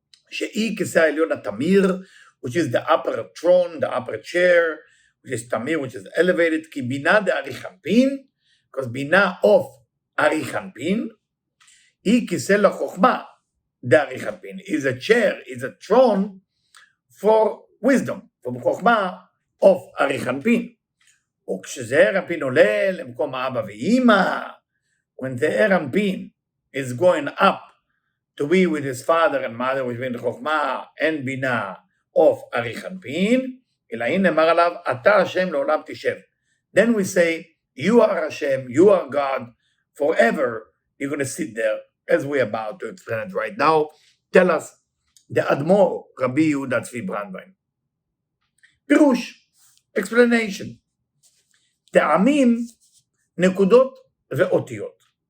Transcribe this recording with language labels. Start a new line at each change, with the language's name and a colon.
Hebrew: שהיא כיסא העליון התמיר,
English: which is the upper throne, the upper chair, which is תמיר, which is elevated,
Hebrew: כי בינה דאריכנפין,
English: because בינה of אריכנפין,
Hebrew: היא כיסא לחוכמה דאריכנפין,
English: is a chair, is a throne for wisdom, for חוכמה of אריכנפין.
Hebrew: וכשזעיר אנפין עולה למקום האבא ואמא,
English: when זעיר אנפין is going up to be with his father and mother, which means חוכמה and בינה of אריכנפין,
Hebrew: אלא הנה נאמר עליו, אתה השם לעולם תשב.
English: Then we say, you are Hashem, you are God, forever you're going to sit there, as we're about to explain it right now. Tell us, the Admor, Rabbi Yehuda Tzvi Brandwein.
Hebrew: פירוש,
English: explanation.
Hebrew: טעמים, נקודות ואותיות.